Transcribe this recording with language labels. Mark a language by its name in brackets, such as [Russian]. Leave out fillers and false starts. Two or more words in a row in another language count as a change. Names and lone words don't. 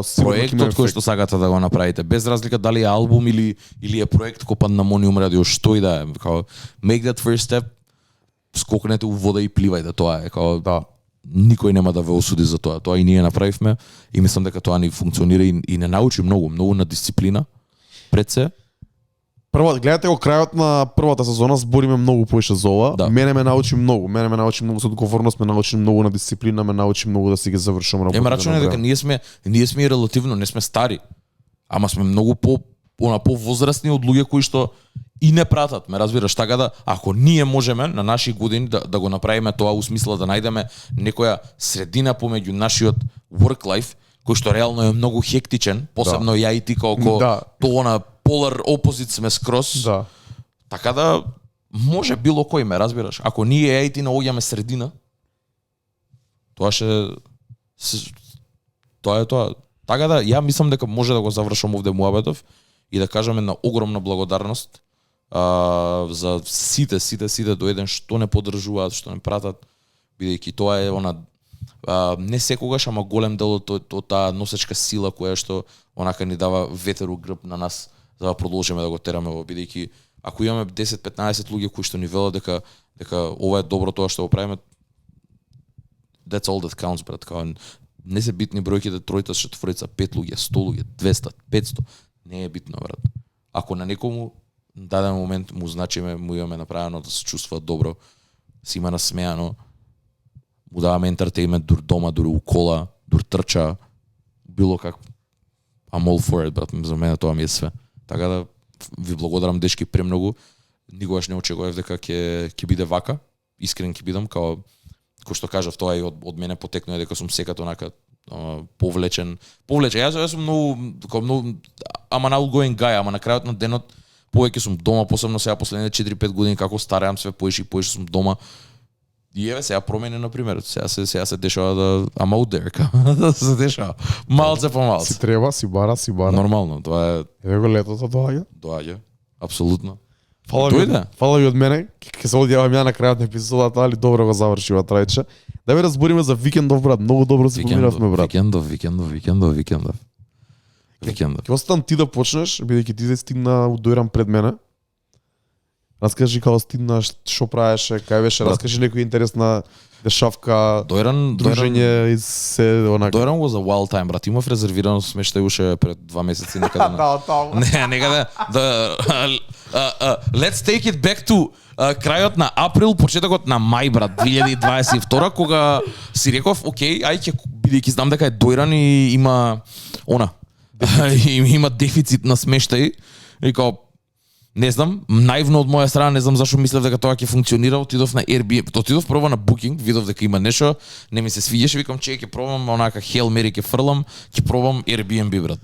[Macedonian] проектот кој што сакате да го направите, без разлика дали е албум или е проект кој Пандамониум радио, што и да е, као [English] make that first step, [Macedonian] скокнете у вода и пливајте, тоа е као да. Никој нема да ве осуди за тоа. Тоа и ние направивме и мислам дека тоа ни функционира и не научи многу на дисциплина пред се. Гледате го крајот на првата сезона, збориме многу поише за ова. Да. Мене ме научи многу со одговорност, ме научи многу на дисциплина, ме научи многу да си ги завршам работата. Ема рачуне дека ние сме и релативно, не сме стари. Ама сме многу повозрастни од луѓе кои што и не пратат, ме разбираш, така да ако ние можеме на наши години да го направиме тоа у смисла да најдеме некоја средина помеѓу нашиот [English] work life [Macedonian] кој што реално е многу хектичен, посебно ја и ти колку тоа на [English] polar opposite [Macedonian] сме скрос. Да. Така да може било кој ме разбираш. Ако ние ја и ти наоѓаме средина, тоа тоа е тоа. Така да ја мислам дека може да го завршам овде муабетов и да кажам една огромна благодарност за сите до еден што не поддржуваат, што не пратат, бидејќи тоа е она не секогаш, ама голем дел од таа носечка сила која што онака ни дава ветер у грб на нас за да продолжиме да го тераме во, бидејќи ако имаме 10-15 луѓе кои што ни велат дека ова е добро тоа што го правиме, [English] that's all that counts, [Macedonian] брат. Не се битни бројките, тројта, четворица, 5 луѓе, 100 луѓе, 200, 500, не е битно, брат. Ако на некому даден момент му значиме, му имаме направено да се чувствува добро, си има насмеано, му даваме ентертеймент дур дома, дур у кола, дур трча, било как. [English] I'm all for it, [Macedonian] брат, за мене тоа ми е све. Така да ви благодарам дечки премногу. Никогаш не очекував дека ќе биде вака. Искрен ќе бидам, кој што кажав, тоа и од мене потекнува дека сум секато онака повлечен. Јас сум многу [English] I'm an outgoing guy, [Macedonian] ама на крајот на денот повеќе сум дома, посебно сега последните 4-5 години како стареам све поише сум дома. И еве сега промени на пример. Сега се дешава да [English] I'm out there, [Macedonian] да се дешава. Малце по малце. Си треба, си бара. Нормално, тоа е. Еве го летото доаѓа. Доаѓа. Апсолутно. Фала ви од мене. Ќе се одјавам ја на крајот на епизодата, али добро го завршива трајче. Да ви разбориме за викендов, брат. Многу добро се помиравме, брат. Викендов. Ќе оставам ти да почнеш, бидејќи ти се стигна дојран пред мене. Раскажи како стигнаш, што правеше, кај беше, раскажи некоја интересна дешавка, дружење и се онака. Дојрам го за Wild Time, брат. Имав резервирано смештај уште пред 2 месеци некаде. Некаде. [English] Let's take it back to [Macedonian] крајот на април, почетокот на мај, брат, 2022, кога си реков, окей, ај ќе бидејќи знам дека е дојран и има има дефицит на смештај и као не знам, наивно од моја страна, не знам зашто мислев дека тоа ќе функционира, отидов на Airbnb, отидов прво на Booking, видов дека има нешто, не ми се свиѓаше, викам че ќе пробам онака [English] Hail Mary [Macedonian] ќе фрлам, ќе пробам Airbnb, брат.